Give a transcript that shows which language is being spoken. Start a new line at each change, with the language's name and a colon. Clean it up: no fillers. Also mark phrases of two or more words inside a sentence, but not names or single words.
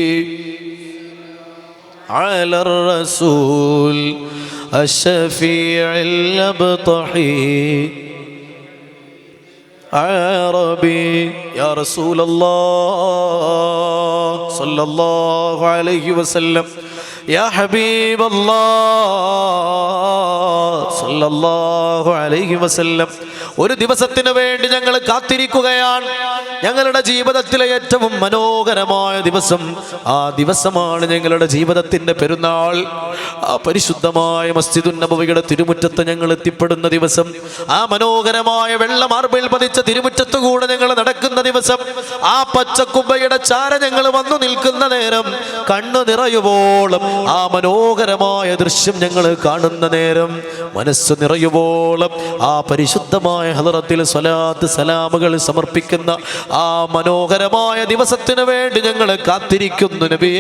Arabic: على الرسول الشفيع الأبطحي عربي يا رسول الله صلى الله عليه وسلم يا حبيب الله صلى الله عليه وسلم.
Malayalam: ഒരു ദിവസത്തിന് വേണ്ടി ഞങ്ങൾ കാത്തിരിക്കുകയാണ്. ഞങ്ങളുടെ ജീവിതത്തിലെ ഏറ്റവും മനോഹരമായ ദിവസം. ആ ദിവസമാണ് ഞങ്ങളുടെ ജീവിതത്തിൻ്റെ പെരുന്നാൾ. ആ പരിശുദ്ധമായ മസ്ജിദുൻ നബവിയുടെ തിരുമുറ്റത്ത് ഞങ്ങൾ എത്തിപ്പെടുന്ന ദിവസം, ആ മനോഹരമായ വെള്ള മാർബിൾ പതിച്ച തിരുമുറ്റത്ത് കൂടെ ഞങ്ങൾ നടക്കുന്ന ദിവസം, ആ പച്ചക്കുബ്ബയുടെ ചാര ഞങ്ങൾ വന്നു നിൽക്കുന്ന നേരം, കണ്ണു നിറയുവോളം ആ മനോഹരമായ ദൃശ്യം ഞങ്ങൾ കാണുന്ന നേരം, മനസ്സ് നിറയുവോളം ആ പരിശുദ്ധമായ ഹദറത്തിൽ സ്വലാത്ത് സലാമുകൾ സമർപ്പിക്കുന്ന ആ മനോഹരമായ ദിവസത്തിന് വേണ്ടി ഞങ്ങൾ കാത്തിരിക്കുന്നു നബിയേ.